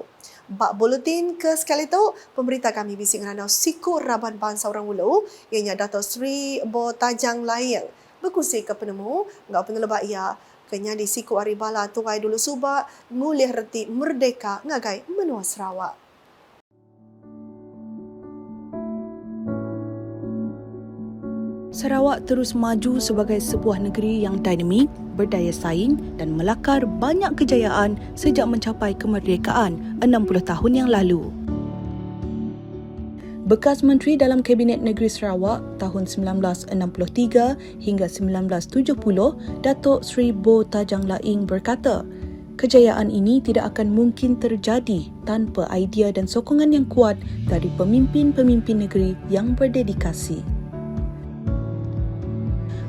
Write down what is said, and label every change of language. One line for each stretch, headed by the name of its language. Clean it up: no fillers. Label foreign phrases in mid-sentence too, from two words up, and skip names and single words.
Iban: Bak buletin ke sekali tu, pemberita kami bising nganau siku Raban Bangsa Orang Ulu, ianya Dato' Sri Bo Tajang Layang, berkongsi ke penemu, ngau pengelebak ia, kenya di siku Aribala Tuai Dulu Subak, ngulih reti merdeka ngagai menua Sarawak.
Malay: Sarawak terus maju sebagai sebuah negeri yang dinamik, berdaya saing dan melakar banyak kejayaan sejak mencapai kemerdekaan 60 tahun yang lalu. Bekas Menteri dalam Kabinet Negeri Sarawak tahun 1963 hingga 1970, Dato' Sri Bo Tajang Laing berkata, kejayaan ini tidak akan mungkin terjadi tanpa idea dan sokongan yang kuat dari pemimpin-pemimpin negeri yang berdedikasi.